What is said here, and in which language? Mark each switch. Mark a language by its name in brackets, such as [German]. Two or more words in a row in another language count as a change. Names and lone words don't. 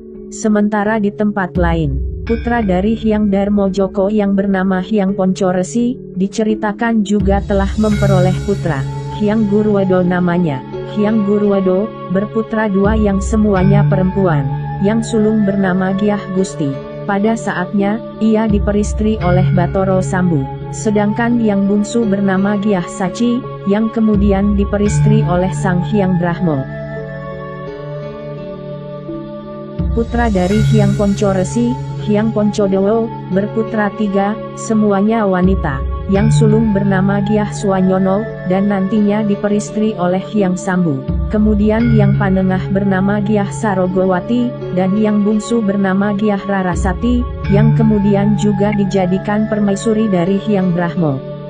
[Indonesian] Sementara di tempat lain, putra dari Hyang Darmojoko yang bernama Hyang Poncoresi, diceritakan juga telah memperoleh putra, Hyang Gurwado namanya. Hyang Gurwado, berputra 2 yang semuanya perempuan, yang sulung bernama Gyah Gusti. Pada saatnya, ia diperistri oleh Batoro Sambu. Sedangkan yang bungsu bernama Gyah Saci, yang kemudian diperistri oleh Sang Hyang Brahmo. Putra dari Hyang Poncoresi, Hyang Poncodewo, berputra 3, semuanya wanita, yang sulung bernama Gyah Swanyono, dan nantinya diperistri oleh Hyang Sambu. Kemudian yang panengah bernama Gyah Sarogowati, dan yang bungsu bernama Gyah Rarasati, yang kemudian juga dijadikan permaisuri dari Hyang Brahmo.